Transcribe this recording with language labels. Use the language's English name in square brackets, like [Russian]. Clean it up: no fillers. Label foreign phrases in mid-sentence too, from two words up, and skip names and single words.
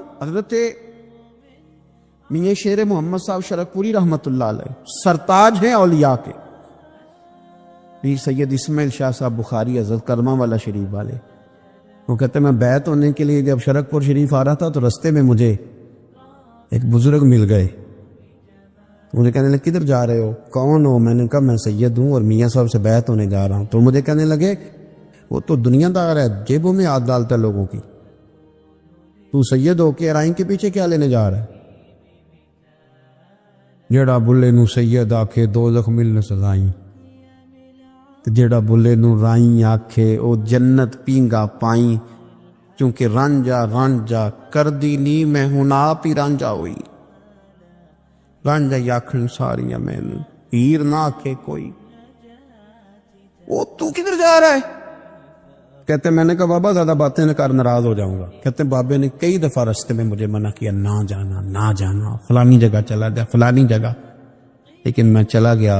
[Urdu] حضرت میاں شیر محمد صاحب شرک پوری رحمت اللہ علیہ سرتاج ہیں اولیاء کے، پیر سید اسماعیل شاہ صاحب بخاری حضرت کرما والا شریف والے، وہ کہتے ہیں میں بیعت ہونے کے لیے جب شرک پور شریف آ رہا تھا تو رستے میں مجھے ایک بزرگ مل گئے، مجھے کہنے لگے کدھر جا رہے ہو، کون ہو؟ میں نے کہا میں سید ہوں اور میاں صاحب سے بیعت ہونے جا رہا ہوں، تو مجھے کہنے لگے وہ تو دنیا دار ہے، جیبوں میں ہاتھ ڈالتا ہے لوگوں کی، تو سید ہو کے رائن کے پیچھے کیا لینے جا رہا ہے؟ [Punjabi] جیڑا بلے نو سید آکھے دوزخ مل نہ سزائیں، جیڑا بلے نو رائیں آکھے او جنت پینگا پائیں، چونکہ رانجا رانجا کر دی نی میں ہوں آپ ہی رانجا ہوئی۔ بن جائی آکھن ساریاں مینوں ہیر نہ آکھے کوئی. [Urdu] وہ تو کدھر جا رہا ہے؟ کہتے میں نے کہا بابا زیادہ باتیں نہ کر ناراض ہو جاؤں گا. کہتے بابے نے کئی دفعہ رستے میں مجھے منع کیا نہ جانا نہ جانا، فلانی جگہ چلا جا فلانی جگہ، لیکن میں چلا گیا.